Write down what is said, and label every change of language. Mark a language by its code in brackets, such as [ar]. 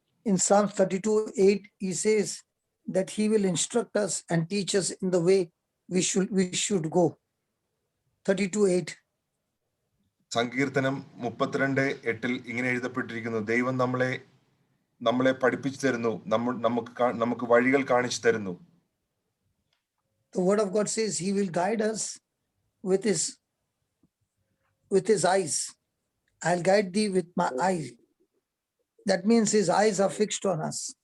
[en] In Psalm 32:8, he says that he will instruct us and teach us in the way we should go. 32:8. [ml] സങ്കീർത്തനം 32:8 ഇങ്ങനെ എഴുതപ്പെട്ടിരിക്കുന്നു, ദൈവം നമ്മളെ പഠിപ്പിച്ചു തരുന്നു, നമുക്ക് വഴികൾ കാണിച്ചു തരുന്നു. [en] The word of God says he will guide us with his eyes. I'll guide thee with my eyes. That means his eyes are fixed on us.